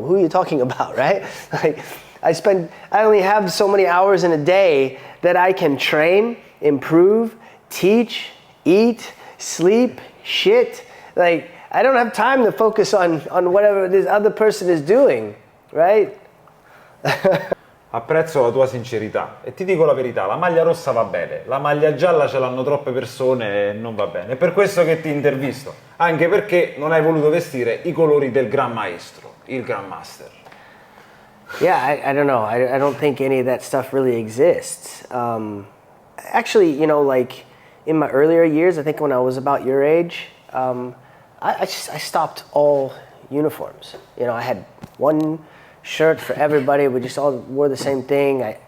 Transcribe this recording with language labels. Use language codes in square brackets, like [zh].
[en] Who are you talking about, right? Like, I only have so many hours in a day that I can train, improve, teach, eat, sleep, shit. Like, I don't have time to focus on whatever this other person is doing, right? [it] Apprezzo la tua sincerità e ti dico la verità, la maglia rossa va bene, la maglia gialla ce l'hanno troppe persone e non va bene. È per questo che ti intervisto, anche perché non hai voluto vestire i colori del Gran Maestro, il Grand Master. [en] Yeah, I don't know. I don't think any of that stuff really exists. Actually, you know, like in my earlier years, I think when I was about your age, I stopped all uniforms. You know, I had one shirt for everybody. We just all wore the same thing.